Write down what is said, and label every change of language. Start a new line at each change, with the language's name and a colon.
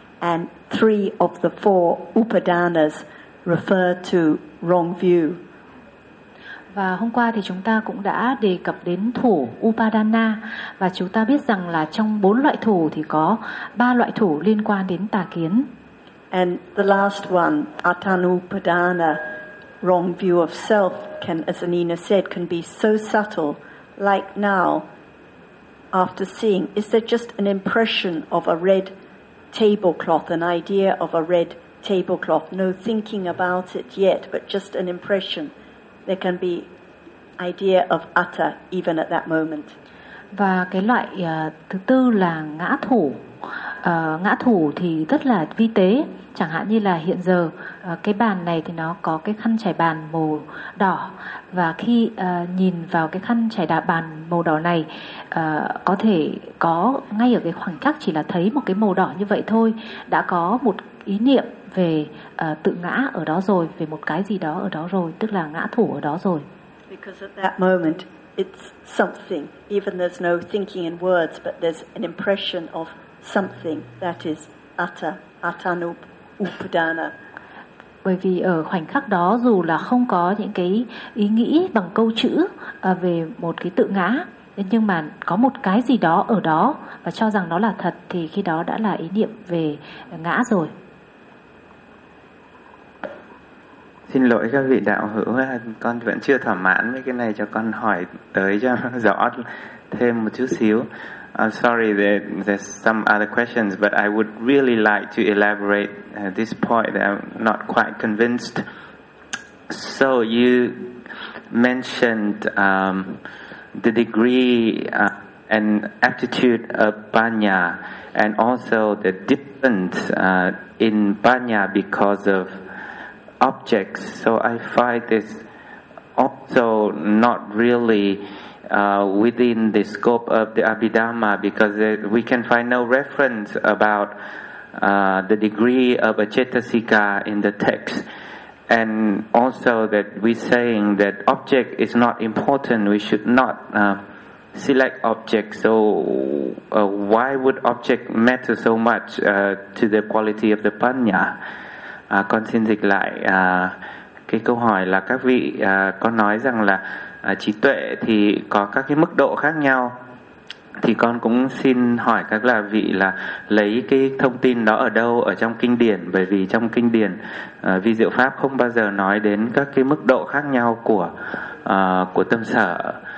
English: and three of the four upadanas refer to wrong view.
Vietnamese: Và hôm qua thì chúng ta cũng đã đề cập đến thủ upadana và chúng ta biết rằng là trong bốn loại thủ thì có ba loại thủ liên quan đến tà kiến.
English: And the last one, atanupadana, wrong view of self, can, as Anina said, can be so subtle. Like now, after seeing, is there just an impression of a red tablecloth, an idea of a red tablecloth? No thinking about it yet, but just an impression. There can be idea of utter even at that moment.
Vietnamese: Và cái loại thứ tư là ngã thủ. Ngã thủ thì rất là vi tế. Chẳng hạn như là hiện giờ cái bàn này thì nó có cái khăn trải bàn màu đỏ và khi nhìn vào cái khăn trải đà bàn màu đỏ này có thể có ngay ở cái khoảnh khắc chỉ là thấy một cái màu đỏ như vậy thôi đã có một ý niệm về tự ngã ở đó rồi, về một cái gì đó ở đó rồi, tức là ngã thủ ở đó rồi.
English: Because at that moment it's something, even there's no thinking in words, but there's an impression of something that is utter. Atanupadana.
Vietnamese: Bởi vì ở khoảnh khắc đó dù là không có những cái ý nghĩ bằng câu chữ về một cái tự ngã nhưng mà có một cái gì đó ở đó và cho rằng nó là thật thì khi đó đã là ý niệm về ngã rồi. Xin lỗi các vị đạo hữu, con vẫn chưa thỏa mãn với cái này, cho con hỏi tới cho rõ thêm một chút xíu.
English: Sorry, there's some other questions, but I would really like to elaborate this point that I'm not quite convinced. So you mentioned the degree and aptitude of Panya, and also the difference in Panya because of objects. So I find this also not really within the scope of the Abhidhamma, because we can find no reference about the degree of a cetasika in the text, and also that we're saying that object is not important, we should not select objects. So why would object matter so much to the quality of the panya?
Vietnamese: Con xin dịch lại cái câu hỏi là các vị có nói rằng là trí tuệ thì có các cái mức độ khác nhau, thì con cũng xin hỏi các là vị là lấy cái thông tin đó ở đâu, ở trong kinh điển? Bởi vì trong kinh điển vi diệu pháp không bao giờ nói đến các cái mức độ khác nhau của tâm sở.